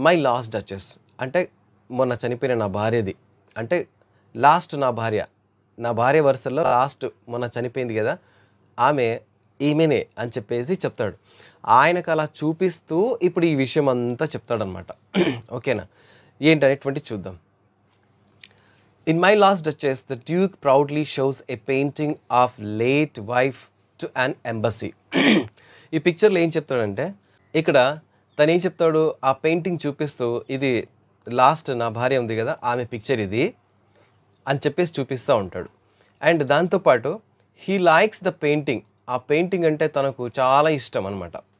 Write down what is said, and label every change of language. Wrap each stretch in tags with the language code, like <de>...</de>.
<te>My last duchess అంటే మొన్న చనిపోయిన నా భార్యది, అంటే లాస్ట్ నా భార్య వరుసల్లో లాస్ట్ మొన్న చనిపోయింది కదా ఈమెనే అని చెప్పేసి చెప్తాడు. ఆయనకు అలా చూపిస్తూ ఇప్పుడు ఈ విషయం అంతా చెప్తాడనమాట. ఓకేనా, ఏంటనేటువంటి చూద్దాం.</te> <en>In My Last Duchess, the Duke proudly shows a painting of late wife to an embassy.</en> <te>ఈ పిక్చర్లో ఏం చెప్తాడంటే, ఇక్కడ తను ఏం చెప్తాడు, ఆ పెయింటింగ్ చూపిస్తూ ఇది లాస్ట్ నా భార్య ఉంది కదా ఆమె పిక్చర్ ఇది అని చెప్పేసి చూపిస్తూ ఉంటాడు. అండ్ దాంతోపాటు</te> <en>He likes the painting.</en> <te>ఆ పెయింటింగ్ అంటే తనకు చాలా ఇష్టం అనమాట.</te>